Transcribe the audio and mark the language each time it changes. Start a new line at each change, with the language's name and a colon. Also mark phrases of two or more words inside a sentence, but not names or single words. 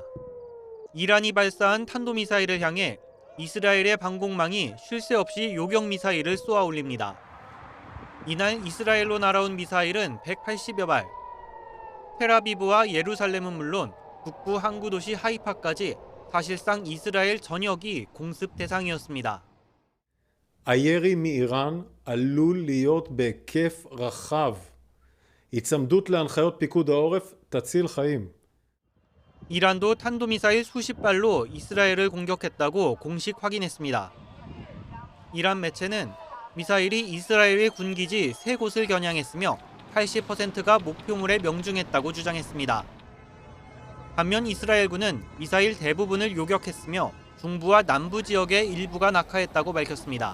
Korean: 이란이 발사한 탄도미사일을 향해 이스라엘의 방공망이 쉴 새 없이 요격미사일을 쏘아 올립니다. 이날 이스라엘로 날아온 미사일은 180여 발. 텔아비브와 예루살렘은 물론 북부 항구 도시 하이파까지 사실상 이스라엘 전역이 공습 대상이었습니다.
Hebrew: הירי מאיראן עלול להיות בהיקף רחב. היצמדות להנחיות פיקוד העורף תציל חיים.
Korean: 이란도 탄도미사일 수십 발로 이스라엘을 공격했다고 공식 확인했습니다. 이란 매체는 미사일이 이스라엘의 군기지 3곳을 겨냥했으며 80%가 목표물에 명중했다고 주장했습니다. 반면 이스라엘군은 미사일 대부분을 요격했으며 중부와 남부 지역의 일부가 낙하했다고 밝혔습니다.